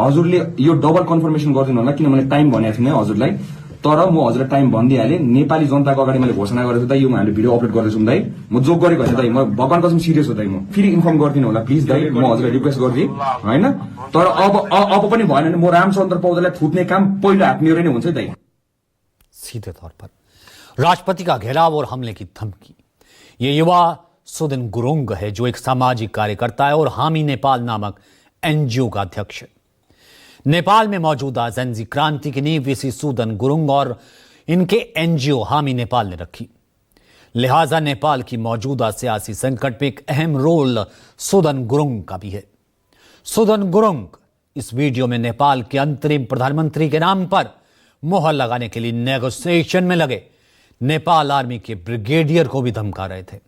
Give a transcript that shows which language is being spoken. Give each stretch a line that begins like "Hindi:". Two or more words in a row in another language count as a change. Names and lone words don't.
Nepali: हजुरले यो डबल कन्फर्मेसन गरिदिनु होला, किनभने टाइम भनेको थिएन हजुरलाई। तर म हजुरलाई टाइम भनिदिइहालेँ, नेपाली जनताको अगाडि मैले घोषणा गरेको छु दाइ, यो हामीले भिडियो अपलोड गर्दैछौँ दाइ, म जोक गरेको होइन दाइ, म भगवान कसम सिरियस हो दाइ, म फेरि इन्फर्म गरिदिनु होला प्लिज दाइ, म हजुरलाई रिक्वेस्ट गरिदिएँ होइन। तर अब पनि भएन भने म रामचन्द्र पौडेललाई थुत्ने काम पहिलो हात मेरो नै हुन्छ दाइ।
Hindi: सीधे तौर पर राष्ट्रपति का घेराव और हमले की धमकी। ये युवा सुदन गुरुंग है जो एक सामाजिक कार्यकर्ता है और हामी नेपाल नामक एनजीओ का अध्यक्ष है। नेपाल में मौजूदा जेनजी क्रांति की नींव इसी सुदन गुरुंग और इनके एनजीओ हामी नेपाल ने रखी। लिहाजा नेपाल की मौजूदा सियासी संकट में एक अहम रोल सुदन गुरुंग का भी है। सुदन गुरुंग इस वीडियो में नेपाल के अंतरिम प्रधानमंत्री के नाम पर मोहर लगाने के लिए नेगोशिएशन में लगे नेपाल आर्मी के ब्रिगेडियर को भी धमका रहे थे।